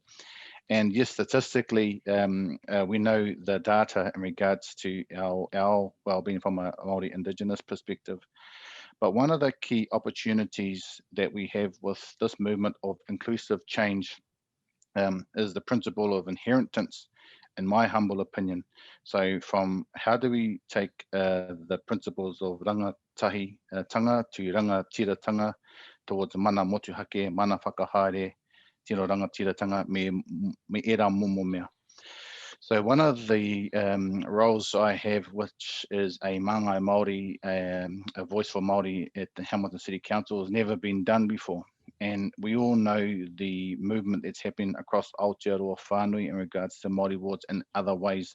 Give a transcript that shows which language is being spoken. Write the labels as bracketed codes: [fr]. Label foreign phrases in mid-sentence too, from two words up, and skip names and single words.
[en] And yes, statistically, we know the data in regards to our well-being from a Māori Indigenous perspective. But one of the key opportunities that we have with this movement of inclusive change is the principle of inheritance, in my humble opinion. So from how do we take the principles of [mi] rangatahi tanga [en] to rangatiratanga towards [mi] mana motuhake, mana whakahaere, tino rangatiratanga me era momo mea. [en] So one of the roles I have, which is a [mi] māngai Māori, [en] a voice for Māori at the Hamilton City Council, has never been done before. And we all know the movement that's happening across Aotearoa whānui in regards to Māori wards and other ways.